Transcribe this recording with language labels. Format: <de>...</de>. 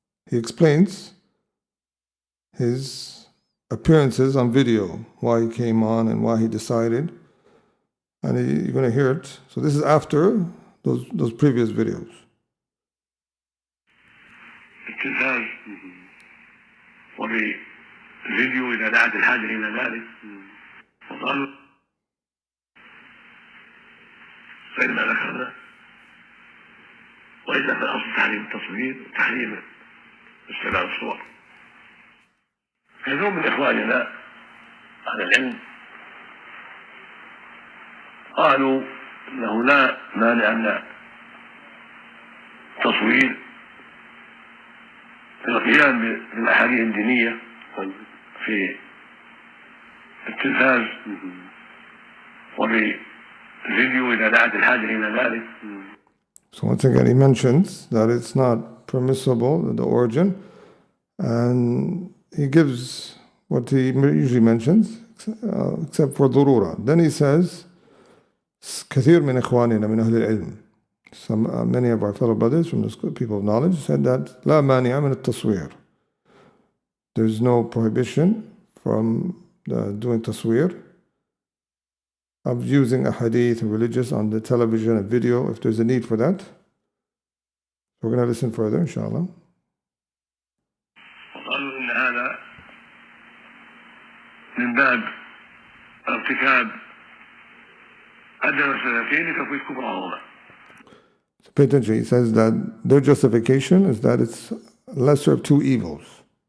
<en>He explains his appearances on video, why he came on and why he decided. And you're going to hear it. So this is after those previous videos.</en> <ar>التلفاز وبالفيديو إذا دعت الحاجة إلى ذلك وقالوا غير ما ذكرنا وإلا فالأصل تحريم التصوير وتحريم استعمال الصور. كثير من إخواننا أهل العلم قالوا أنه لا مانع من التصوير في القيام بالأحاديث الدينية في التلفاز وبالفيديو إذا دعت الحاجة إلى ذلك.</ar> <en>So once again he mentions that it's not permissible, the origin, and he gives what he usually mentions, except for ضرورة. Then he says,</en> <ar>كثير من إخواننا من أهل العلم,</ar> <en>many of our fellow brothers from the people of knowledge said that</en> <ar>لا مانع من التصوير.</ar> <en>There's no prohibition from doing taswir, of using a hadith and religious on the television and video if there's a need for that. We're going to listen further, inshallah.</en> <ar>وقالوا إن هذا من باب ارتكاب أدنى السنتين لتفويت كبراهما.</ar> <en>So pay attention. He says that their justification is that it's lesser of two evils.</en>